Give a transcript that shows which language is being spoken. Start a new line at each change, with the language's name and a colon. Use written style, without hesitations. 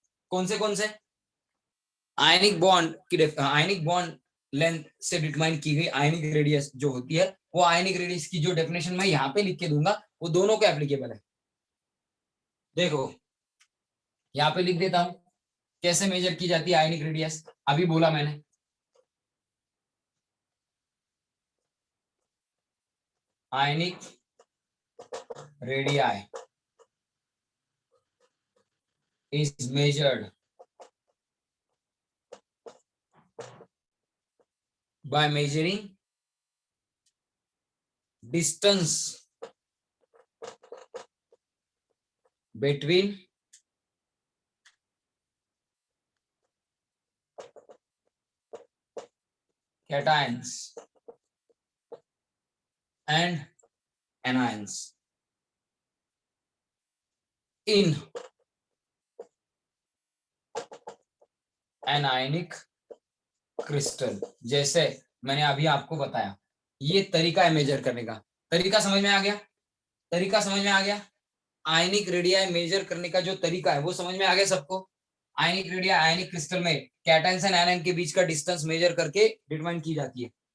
Hindi: कौन से ionic bond की आयनिक बॉन्ड लेंथ से डिटरमाइन की गई आयनिक रेडियस जो होती है, वो आयनिक रेडियस की जो डेफिनेशन मैं यहाँ पे लिख के दूंगा वो दोनों को एप्लीकेबल है. देखो यहाँ पे लिख देता हूं कैसे मेजर की जाती है आयनिक रेडियस. अभी बोला मैंने,
English: Ionic radii is measured by measuring distance between cations and anions in anionic crystal.
Hindi: जैसे मैंने अभी आपको बताया, ये तरीका है मेजर करने का. तरीका समझ में आ गया, तरीका समझ में आ गया. आयनिक रेडियाई मेजर करने का जो तरीका है वो समझ में आ गया सबको. आयनिक रेडियाई आयनिक क्रिस्टल में कैटायंस एंड एनायन के बीच का डिस्टेंस मेजर करके डिटरमाइन की जाती है.